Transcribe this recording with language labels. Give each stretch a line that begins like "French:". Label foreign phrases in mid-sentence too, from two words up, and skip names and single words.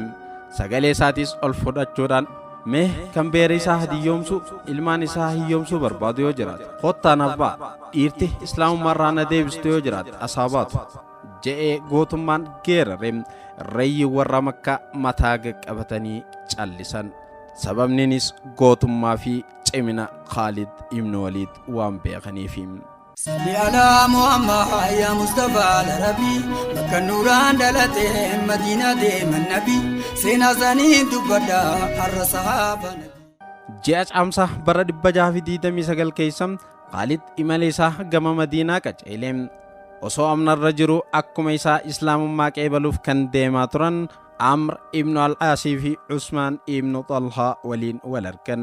Oromo: Sagalee isaatis ol fudhachuudhaan mee kan beera isaa hiyyoomsu ilmaan isaa hiyyoomsuu barbaadu yoo jiraate kottaan abbaa dhiirti islaamummaarraa na deebistu yoo jiraate asaabaatu je'ee gootummaan geerare. Irreeyyi warra Makkaa mataa qabatanii callisan. Sababniinis gootummaa fi cimina Khalid ibn Walid waan beekaniif.
Arabic: صل على محمد يا مصطفى العربي,
Oromo: Makka nuraan dhalate Madiina deeman nabi, seenaa isaanii dubbadha har'a sahaaba nabi. Ji'a caamsaa bara 629 keessa Khaalid imala isaa gama Madiinaa qaceele. Osoo amnarra jiru akkuma isaa islaamummaa qeebaluuf kan deemaa turan Amr ibn al-Aasii fi Usmaan ibn Talhaa waliin wal argan.